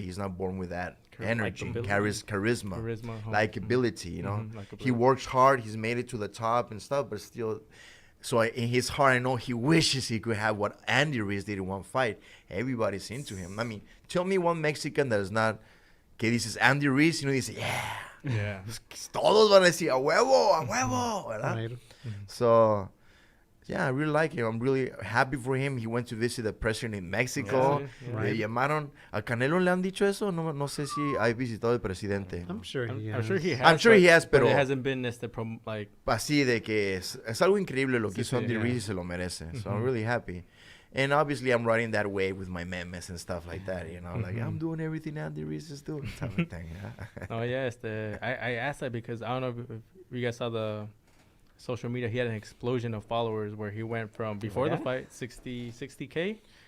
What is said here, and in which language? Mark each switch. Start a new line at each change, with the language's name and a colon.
English: He's not born with that energy, charisma, likability. He works hard. He's made it to the top and stuff, but still. So in his heart, I know he wishes he could have what Andy Ruiz did in one fight. Everybody's into him. I mean, tell me one Mexican that is not,
Spanish: que dices Andy Ruiz, dice,
English: Yeah.
Spanish: Todos van a decir, a huevo, ¿verdad?
English: Right. So, yeah, I really like him. I'm really happy for him. He went to visit the president in Mexico. Right.
Spanish: Le llamaron, ¿a Canelo le han dicho eso? No sé si ha visitado el presidente.
English: I'm sure he has. I'm sure he has. I'm sure he has, but
Spanish: pero
English: it hasn't been like.
Spanish: Así de que es algo increíble lo que hizo Andy Ruiz y se lo merece.
English: So I'm really happy. And obviously I'm riding that wave with my memes and stuff like that, like I'm doing everything Andy Ruiz is doing, type of thing. Oh yeah, I asked that because I don't know if you guys saw the social media. He had an explosion of followers where he went from before the fight 60K.